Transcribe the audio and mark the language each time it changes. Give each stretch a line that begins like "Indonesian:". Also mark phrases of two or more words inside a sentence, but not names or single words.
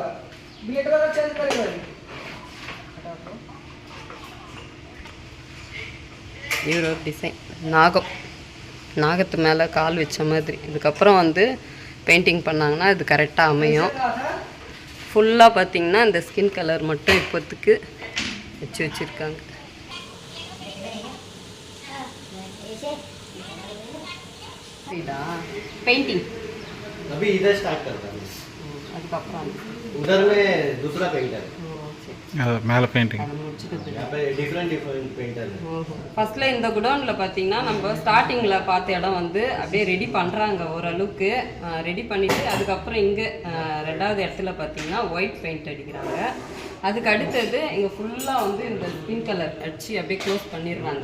Tamil: இவர் ஒரு டிசைன் நாகத்து மேலே கால் வச்ச மாதிரி. இதுக்கப்புறம் வந்து பெயிண்டிங் பண்ணாங்கன்னா இது கரெக்டாக அமையும். ஃபுல்லாக பார்த்திங்கன்னா இந்த
English: skin colour
Tamil: மட்டும் இப்போத்துக்கு வச்சுருக்காங்க.
Hindi: पेंटिंग अभी इधर स्टार्ट करता हूँ. उधर में दूसरा पेंटर
Tamil: மேலே பெயிண்டிங்
English: different painter.
Tamil: ஃபர்ஸ்ட்ல இந்த குடோனில் பார்த்தீங்கன்னா நம்ம ஸ்டார்டிங்கில் பார்த்த இடம் வந்து அப்படியே ரெடி பண்ணுறாங்க ஓரளவுக்கு. ரெடி பண்ணிவிட்டு அதுக்கப்புறம் இங்கே ரெண்டாவது இடத்துல பார்த்தீங்கன்னா
English: white paint
Tamil: அடிக்கிறாங்க. அதுக்கு அடுத்தது இங்கே ஃபுல்லாக வந்து இந்த
English: skin colour
Tamil: அடித்து அப்படியே க்ளோஸ் பண்ணிடுறாங்க.